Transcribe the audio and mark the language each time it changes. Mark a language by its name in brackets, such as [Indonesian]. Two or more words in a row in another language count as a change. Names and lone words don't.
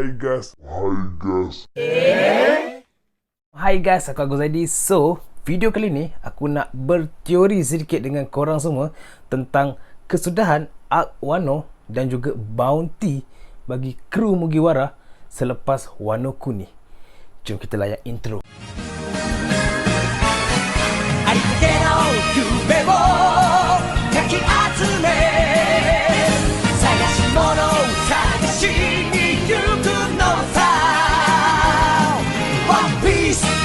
[Malay] Hai guys, aku Agus Zaidi. So, video kali ni aku nak berteori sedikit dengan korang semua tentang kesudahan arc Wano dan juga bounty bagi kru Mugiwara selepas Wano Kuni. Jom kita layan intro. [Japanese] ありったけの夢をかき集め探し物を探しに行くのさ One Piece.